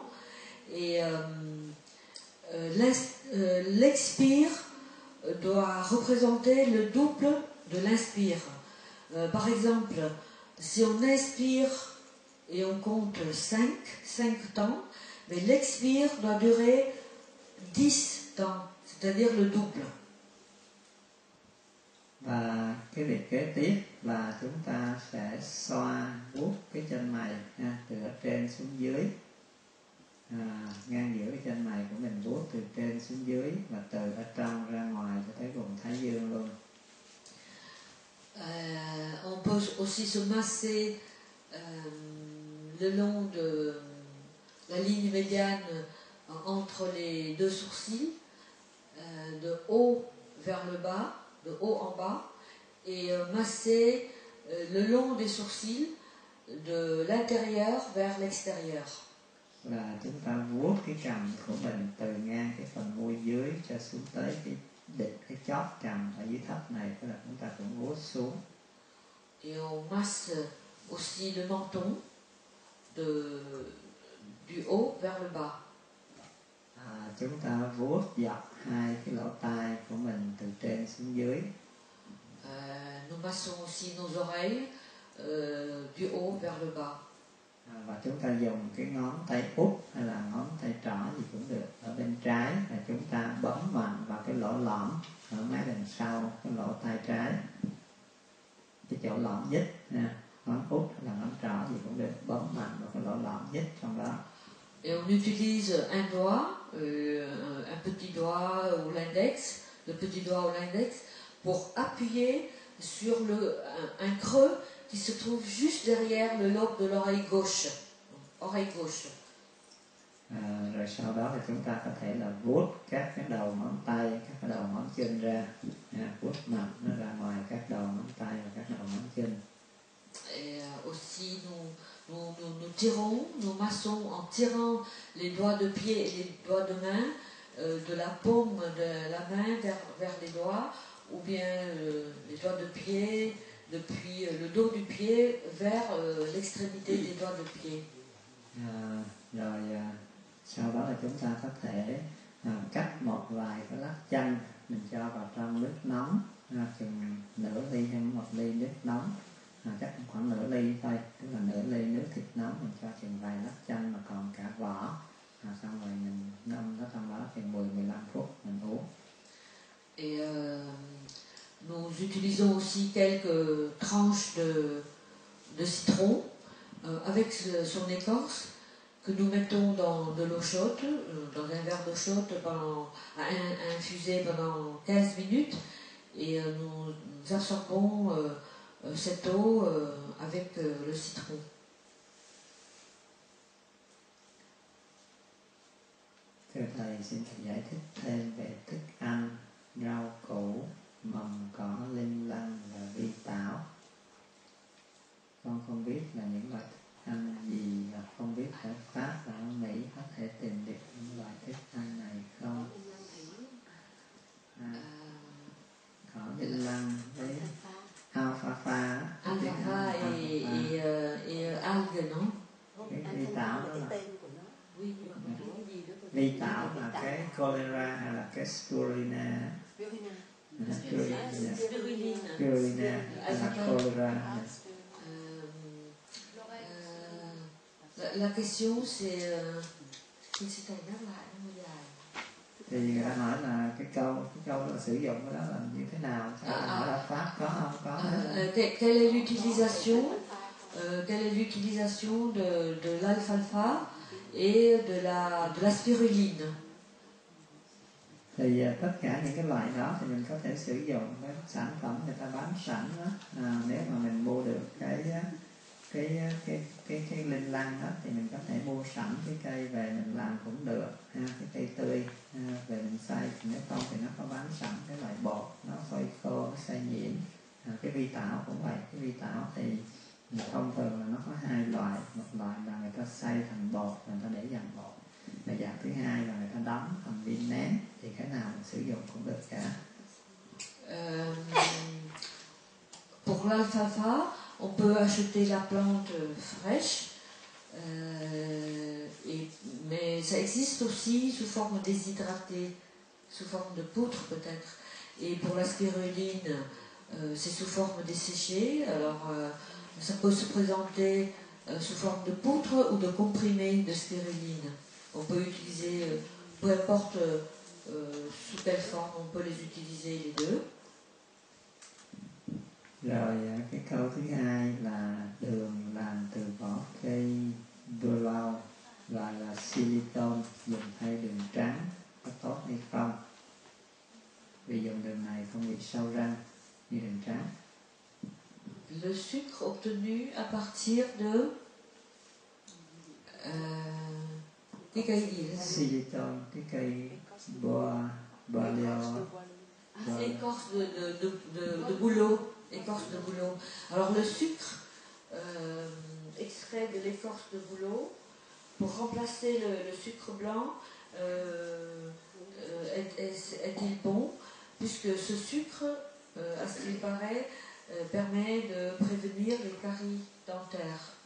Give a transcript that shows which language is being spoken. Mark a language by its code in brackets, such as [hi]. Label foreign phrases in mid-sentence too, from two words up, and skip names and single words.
[fr] Et l'expire doit représenter le double de l'inspire. Par exemple, si on inspire et on compte 5 temps, mais l'expire doit durer 10 temps, c'est-à-dire le double. [vi] Và cái việc kế tiếp là chúng ta sẽ xoa vuốt cái chân mày từ ở trên xuống dưới, ngang giữa cái chân mày của mình, vuốt từ trên xuống dưới và từ ở trong ra ngoài cho tới vùng thái dương luôn. [fr] On peut aussi se masser le long de la ligne médiane entre les deux sourcils, de haut vers le bas, de haut en bas, et masser le long des sourcils, de l'intérieur vers l'extérieur. [vi] Là chúng ta vuốt cái cằm của mình từ ngang cái phần môi dưới cho xuống tới cái đỉnh, cái chóp cằm ở dưới thấp này, tức là chúng ta cũng vuốt xuống. [fr] Et on masse aussi le menton du haut vers le bas. [vi] Chúng ta vuốt dọc hai cái lỗ tai của mình từ trên xuống dưới. [fr] Nous massons aussi nos oreilles du haut vers le bas. [vi] Và chúng ta dùng cái ngón tay út hay là ngón tay trỏ gì cũng được ở bên trái, và chúng ta bấm mạnh vào cái lỗ lõm ở mé đằng sau cái lỗ tai trái, cái chỗ lõm dít nha. Ngón út hay là ngón trỏ gì cũng được, bấm mạnh vào cái lỗ lõm dít trong đó. [fr] Et on utilise un doigt, un petit doigt ou l'index, le petit doigt ou l'index, pour appuyer sur un creux qui se trouve juste derrière le lobe de l'oreille gauche. Oreille gauche. [vi] Rồi sau đó thì chúng ta có thể là vuốt các cái đầu ngón tay, các cái đầu ngón chân ra, vuốt mạnh nó ra ngoài các đầu ngón tay và các đầu ngón chân. [fr] Et aussi nous tirons, nous massons en tirant les doigts de pied et les doigts de main de la paume de la main vers les doigts, ou bien les doigts de pied depuis le dos du pied vers l'extrémité des doigts de pied. [vi] Rồi sau đó là chúng ta có thể cắt một vài cái lát chanh, mình cho vào trong nước nóng, chừng nửa ly hay một ly nước nóng, chắc khoảng nửa ly thôi, tức là nửa ly nước thịt nóng, mình cho chừng vài lát chanh mà còn cả vỏ, xong rồi mình ngâm nó trong đó chừng 10-15 phút mình uống. [fr] Et nous utilisons aussi quelques tranches de citron avec son écorce que nous mettons dans de l'eau chaude, dans un verre d'eau chaude à infuser pendant 15 minutes, et nous absorbons cette eau avec le citron. [vi] Thưa Thầy, xin Thầy giải thích thêm về thức ăn, rau củ, mầm cỏ, linh lăng và vi tảo. Con không biết là những loại thức ăn gì, và không biết ở Pháp và ở Mỹ có thể tìm được những loại thức ăn này không? Cỏ linh lăng với alfalfa [fr] et algues, non? [vi] Cái vi tảo đó là [fr] Oui. [vi] vi tảo là cái cholera hay là cái spirulina? Spirulina hay là cholera? [fr] La question c'est [vi] Thì người ta hỏi là cái câu là sử dụng cái đó là như thế nào? Hỏi là Pháp có không? Có. [fr] Quelle est l'utilisation de l'alfalfa et de la spiruline? [vi] Thì tất cả những cái loại đó thì mình có thể sử dụng cái sản phẩm người ta bán sẵn đó. Nếu mà mình mua được cái linh lăng đó thì mình có thể mua sẵn cái cây về mình làm cũng được, cái cây tươi về mình xay. Nếu không thì nó có bán sẵn cái loại bột, nó phơi khô, nó xay nhuyễn. Cái vi tảo cũng vậy. Cái vi tảo thì thông thường là nó có hai loại. Một loại là người ta xay thành bột, người ta để dàn bột. Và dạng thứ hai là người ta đóng thành viên nén. Thì cái nào mình sử dụng cũng được cả. [fr] Pour l'alfalfa, on peut acheter la plante fraîche, mais ça existe aussi sous forme déshydratée, sous forme de poudre peut-être. Et pour la spiruline, c'est sous forme desséchée. Alors ça peut se présenter sous forme de poudre ou de comprimé de spiruline. On peut utiliser, peu importe sous quelle forme, on peut les utiliser les deux. [vi] Rồi cái câu thứ hai là đường làm từ vỏ cây đua lau gọi là silicon, dùng thay đường trắng có tốt hay không? Vì dùng đường này không bị sâu răng như đường trắng. [fr] Le sucre obtenu à partir de [vi] cái cây gì đó? Xylitol, cái cây boileau. [fr] Écorce de bouleau. Écorce de bouleau. Alors le sucre extrait de l'écorce de bouleau pour remplacer le sucre blanc est-il bon, puisque ce sucre, à ce qu'il paraît, permet de prévenir les caries dentaires.